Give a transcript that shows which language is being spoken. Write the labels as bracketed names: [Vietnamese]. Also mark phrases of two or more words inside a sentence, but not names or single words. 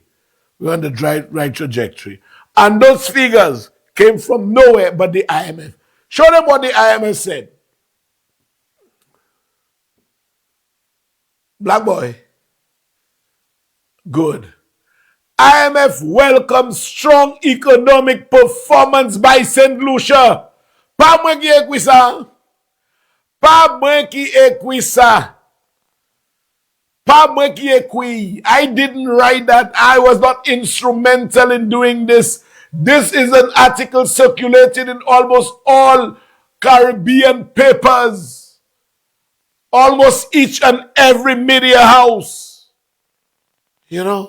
[English] We're on the right trajectory. And those figures came from nowhere but the IMF. Show them what the IMF said. Black boy. Good. IMF welcomes strong economic performance by St. Lucia. [Saint Lucian Creole French] Pa mwen ki ekwi sa. Pa mwen ki ekwi sa. Pa mwen ki ekwi. [English] I didn't write that. I was not instrumental in doing this. This is an article circulated in almost all Caribbean papers. Almost each and every media house. You know?